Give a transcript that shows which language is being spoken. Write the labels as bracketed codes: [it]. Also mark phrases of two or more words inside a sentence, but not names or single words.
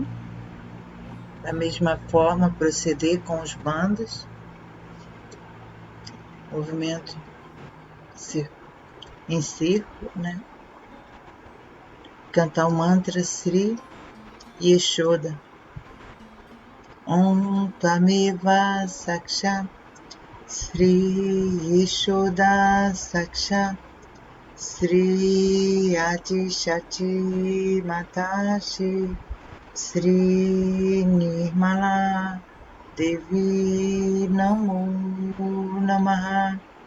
[pt] Da mesma forma, proceder com os bandos. Movimento em círculo, né? Cantar o mantra Sri Yeshoda. [sa] ॐ त्वमेव साक्षा श्री येशोदा साक्षा श्री आदि शक्ति माताशि श्री निर्मला देवी नमो नमः.